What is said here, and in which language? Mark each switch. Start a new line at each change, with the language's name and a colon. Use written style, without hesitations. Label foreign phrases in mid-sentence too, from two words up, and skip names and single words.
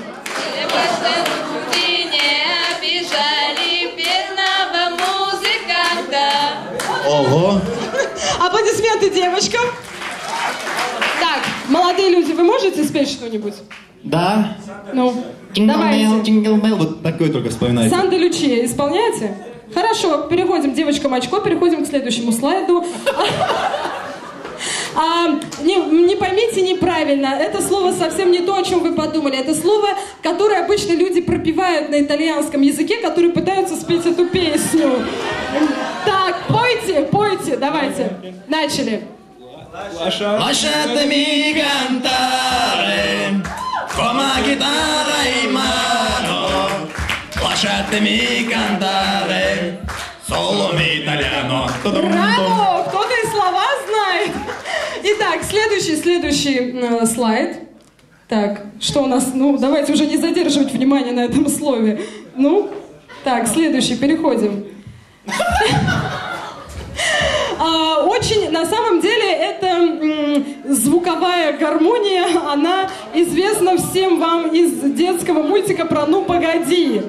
Russian: Люди не обижали бедного музыканта. Ого. Аплодисменты девочкам. Так, молодые люди, вы можете спеть что-нибудь? Да. Ну,
English: Jingle
Russian: давайте.
English: bell, jingle bell.
Russian: Вот такое только вспоминайте. Санта Лючия исполняете? Хорошо, переходим, девочкам очко, переходим к следующему слайду. Не поймите неправильно, это слово совсем не то, о чем вы подумали. Это слово, которое обычно люди пропевают на итальянском языке, которые пытаются спеть эту песню. Так, пойте, давайте. Начали.
Italian: Lasciatemi cantare come chitarra in mano. Lasciatemi cantare solo in italiano.
Russian: Браво! Кто-то и слова знает. Итак, следующий слайд. Так, что у нас? Ну, давайте уже не задерживать внимание на этом слове. Ну, так, следующий, переходим. Очень, на самом деле, это звуковая гармония, она известна всем вам из детского мультика про «Ну, погоди».